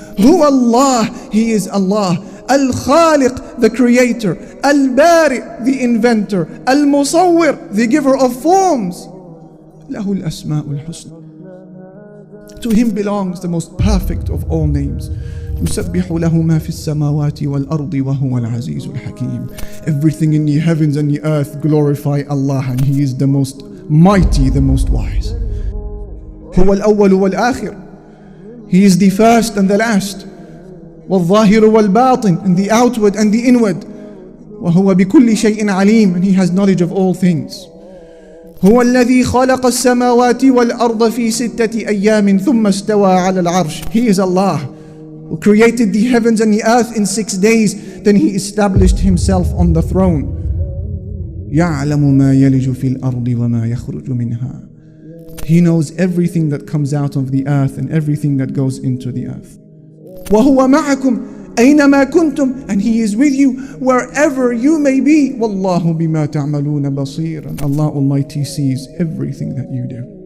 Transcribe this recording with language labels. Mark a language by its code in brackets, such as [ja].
[en] Huwa Allah, He is Allah. Al-Khaliq, the creator. Al-Bari, the inventor. Al-Musawwir, the giver of forms. Lahul Asmaul Husna. To Him belongs the most perfect of all names. [ar] يسبح له ما في السماوات والأرض وهو العزيز الحكيم. [en] Everything in the heavens and the earth glorify Allah, and He is the most mighty, the most wise. [ar] هو الأول والآخر. [en] He is the first and the last. [ar] والظاهر والباطن, [en] and the outward and the inward. [ar] وهو بكل شيء عليم, [en] and He has knowledge of all things. [ar] هو الذي خلق السماوات والأرض في 6 أيام ثم استوى على العرش. [en] He is Allah who created the heavens and the earth in 6 days, then He established Himself on the throne. [ar] يعلم ما يلج في الأرض وما يخرج منها. [en] He knows everything that comes out of the earth and everything that goes into the earth. [ar] وهو معكم أينما كنتم, [en] and He is with you wherever you may be. [ar] والله بما تعملون بصير. [en] And Allah Almighty sees everything that you do.